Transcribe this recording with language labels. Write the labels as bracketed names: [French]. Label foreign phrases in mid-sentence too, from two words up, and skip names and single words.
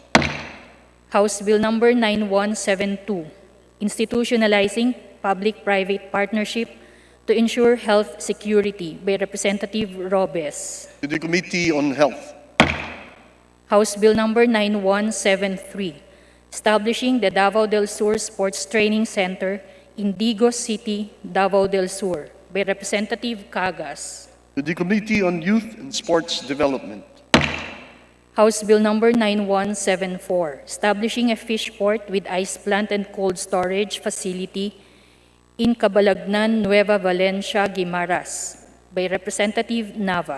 [English] House Bill Number 9172, institutionalizing public-private partnership to ensure health security by Representative Robes. to the Committee on Health, House Bill Number 9173, establishing the Davao del Sur Sports Training Center in Digos City, Davao del Sur by Representative Cagas. to the Committee on Youth and Sports Development, House Bill Number 9174, establishing a fish port with ice plant and cold storage facility in Cabalagnan, Nueva Valencia, Guimaras by Representative Nava.